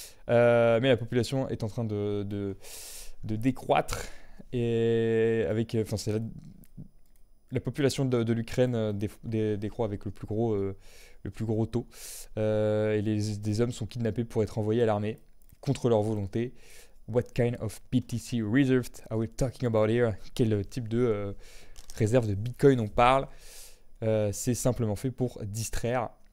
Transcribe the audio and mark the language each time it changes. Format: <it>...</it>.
<fr>Mais la population est en train de décroître. Et avec, c'est la population de l'Ukraine décroît avec le plus gros taux. Et des hommes sont kidnappés pour être envoyés à l'armée contre leur volonté.</fr> <en>What kind of BTC reserved are we talking about here?</en> <fr>Quel type de réserve de Bitcoin on parle? C'est simplement fait pour distraire.</fr>